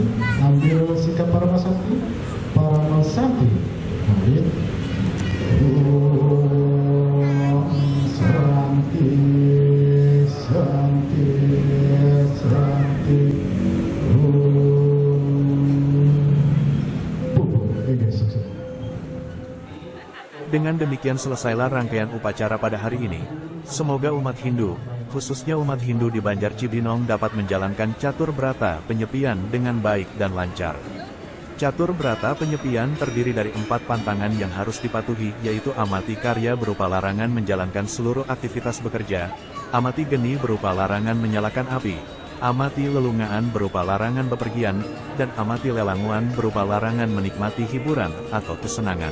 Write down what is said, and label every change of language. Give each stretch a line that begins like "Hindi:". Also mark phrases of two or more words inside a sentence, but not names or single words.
Indonesian: Ambil sikap Parama Sakti. Parama Sakti. Mari.
Sanskrit: Om Santi, Santi, Santi.
Indonesian: Dengan demikian selesailah rangkaian upacara pada hari ini. Semoga umat Hindu, khususnya umat Hindu di Banjar Cibinong dapat menjalankan catur brata penyepian dengan baik dan lancar. Catur brata penyepian terdiri dari 4 pantangan yang harus dipatuhi, yaitu amati karya berupa larangan menjalankan seluruh aktivitas bekerja, amati geni berupa larangan menyalakan api, amati lelungaan berupa larangan bepergian, dan amati lelanguan berupa larangan menikmati hiburan atau kesenangan.